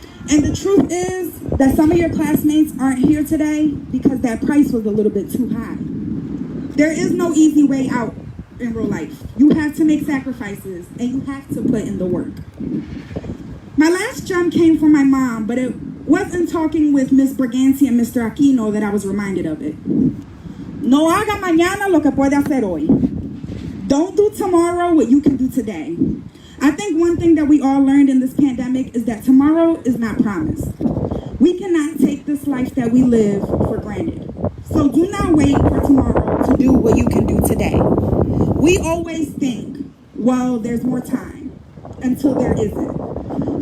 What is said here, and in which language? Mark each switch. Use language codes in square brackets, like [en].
[en] And the truth is that some of your classmates aren't here today because that price was a little bit too high. There is no easy way out in real life. You have to make sacrifices, and you have to put in the work. My last jump came from my mom, but it wasn't talking with Miss Briganti and Mr. Aquino that I was reminded of it. [es] No haga mañana lo que puede hacer hoy. [en] Don't do tomorrow what you can do today. I think one thing that we all learned in this pandemic is that tomorrow is not promised. We cannot take this life that we live for granted. So do not wait for tomorrow to do what you can do today. We always think, well, there's more time, until there isn't.